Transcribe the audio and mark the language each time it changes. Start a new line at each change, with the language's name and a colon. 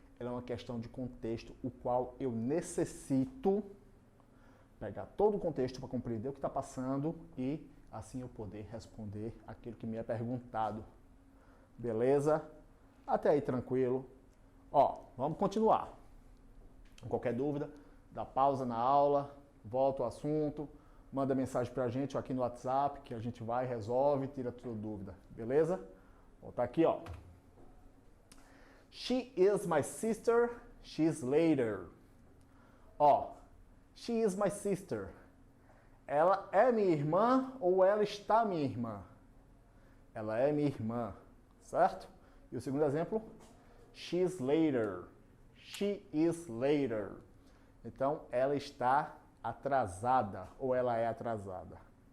Portuguese: ela é uma questão de contexto, o qual eu necessito pegar todo o contexto para compreender o que está passando e assim eu poder responder aquilo que me é perguntado. Beleza? Até aí tranquilo. Ó, vamos continuar. Qualquer dúvida, dá pausa na aula, volta ao assunto, manda mensagem pra gente aqui no WhatsApp, que a gente vai, resolve, tira toda dúvida. Beleza? Vou voltar aqui, ó.
English: She is my sister, she's later.
Portuguese: Ó,
English: she is my sister.
Portuguese: Ela é minha irmã ou ela está minha irmã? Ela é minha irmã, certo? E o segundo exemplo,
English: she's later. She is later.
Portuguese: Então, ela está atrasada ou ela é atrasada.